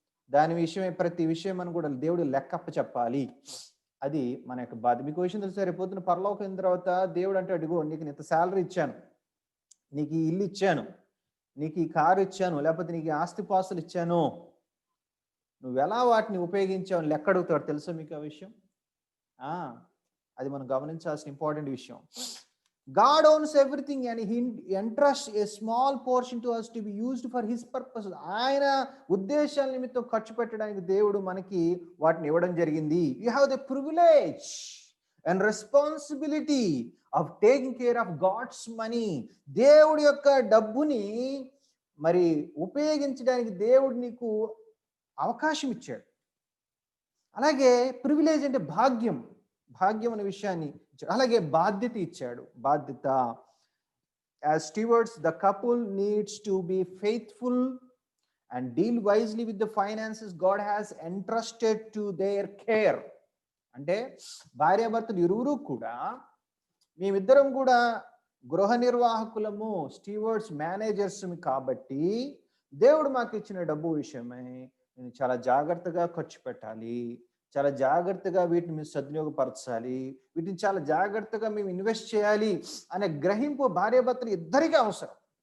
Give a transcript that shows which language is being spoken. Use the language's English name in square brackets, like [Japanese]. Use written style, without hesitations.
[Telugu] దాని విషయమే ప్రతి విషయం మనం కూడా దేవుడు లెక్కప్ప చెప్పాలి. అది మన యొక్క బాధ్యత. మీకు విషయం తెలుసా? రేపొద్దున పరలోకం అయిన తర్వాత దేవుడు అంటే, అడిగో నీకు ఇంత శాలరీ ఇచ్చాను, నీకు ఈ ఇల్లు ఇచ్చాను, నీకు ఈ కారు ఇచ్చాను, లేకపోతే నీకు ఆస్తిపాస్తులు ఇచ్చాను, నువ్వు ఎలా వాటిని ఉపయోగించావు అని లెక్క అడుగుతాడు. తెలుసా మీకు ఆ విషయం? అది మనం గమనించాల్సిన ఇంపార్టెంట్ విషయం. [English] God owns everything and he entrusts a small portion to us to be used for his purposes. [Telugu] ఆయన ఉద్దేశాల నిమిత్తం ఖర్చు పెట్టడానికి దేవుడు మనకి వాటిని ఇవ్వడం జరిగింది. [English] You have the privilege and responsibility of taking care of God's money. [Telugu] దేవుడి యొక్క డబ్బుని మరి ఉపయోగించడానికి దేవుడు నీకు అవకాశం ఇచ్చాడు. అలాగే ప్రివిలేజ్ అంటే భాగ్యం అనే విషయాన్ని, అలాగే బాధ్యత ఇచ్చాడు. బాధ్యత. [English] As stewards, the couple needs to be faithful and deal wisely with the finances God has entrusted to their care. [Telugu] అంటే భార్యాభర్తలు ఇరువురు కూడా, మేమిద్దరం కూడా గృహ నిర్వాహకులము, స్టీవర్డ్స్, మేనేజర్స్ కాబట్టి దేవుడు మాకు ఇచ్చిన డబ్బు విషయమై నేను చాలా జాగ్రత్తగా ఖర్చు పెట్టాలి, చాలా జాగ్రత్తగా వీటిని మేము సద్వినియోగపరచాలి, వీటిని చాలా జాగ్రత్తగా మేము ఇన్వెస్ట్ చేయాలి అనే గ్రహింపు భార్యాభర్తలు ఇద్దరికీ అవసరం.